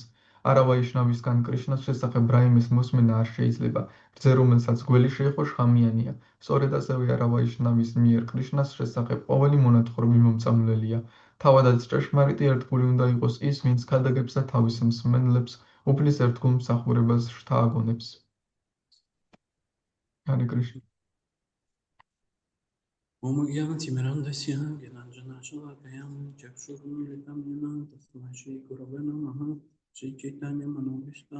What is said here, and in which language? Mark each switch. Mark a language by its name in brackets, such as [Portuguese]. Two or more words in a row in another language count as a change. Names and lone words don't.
[Georgian] არავაიშნავისგან კრიშნას შესახებ რაიმეს მოსმენა არ შეიძლება, რძე რომელსაც გველი შეეხო შხამიანია. სწორედ ასევე არავაიშნავის მიერ კრიშნას შესახებ ყოველი მონათხრობი მომწამლელია. თავადაც ჭეშმარიტი ერთგული უნდა იყოს ის, ვინც ქადაგებს და თავის მსმენელებს უფლის ერთგულ მსახურებას შთააგონებს. ჰარე კრიშნა. [Sanskrit] ॐ ज्ञानतिमिरान्धस्य ज्ञानाञ्जनशलाकयां चक्षुरुन्मिलितं येन तस्मै श्रीगुरवे नमः श्रीचैतन्यमनोभीष्टां